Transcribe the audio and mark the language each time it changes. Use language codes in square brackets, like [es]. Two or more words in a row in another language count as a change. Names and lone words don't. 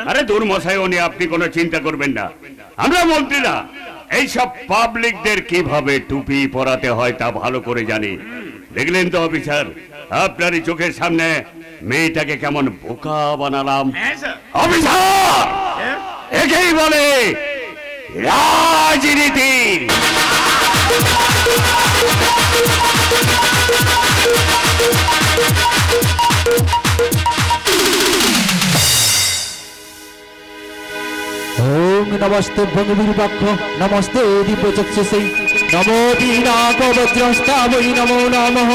[bn] আরে দূর মশাই, উনি আপনি কোনো চিন্তা করবেন না। আমরা মন্ত্রীরা এইসব পাবলিকদের কিভাবে টুপি পরাতে হয় তা ভালো করে জানি। দেখলেন তো অফিসার, আপনারই চোখের সামনে মেয়েটাকে কেমন বোকা বানালাম। হ্যাঁ স্যার। অফিসার, একেই বলে রাজনীতি। [sa] ओम नमस्ते भंगविरूपाक्ष नमस्ते दिव्यचक्षुषे नमो दीनाक वज्रस्तावै नमो नमः।